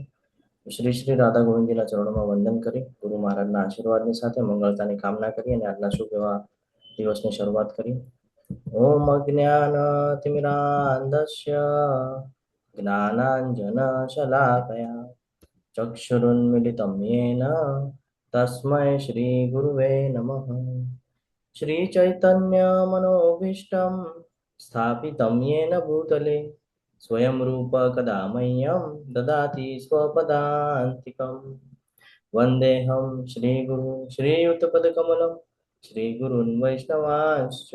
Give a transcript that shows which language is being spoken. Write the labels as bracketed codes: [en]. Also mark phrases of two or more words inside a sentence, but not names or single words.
[gu] શ્રી શ્રી રાધા ગોવિંદજીના ચરણોમાં વંદન કરી, ગુરુ મહારાજના આશીર્વાદની સાથે મંગળતાની કામના કરી અને આજના શુભ એવા દિવસની શરૂઆત કરી. [sa] ओम अज्ञानतिमिरान्धस्य ज्ञानांजन शलाकया ચક્ષુરુન્મિલિतं येन तस्मै श्री गुरुवे नमः. श्री चैतन्य मनोभीष्टं स्थापितं येन भूतले स्वयं रूप कदा मह्यं ददाति स्वपदान्तिकं. वन्देऽहं श्रीगुरु श्रीयुतपदकमलं श्रीगुरुन् वैष्णवांश्च.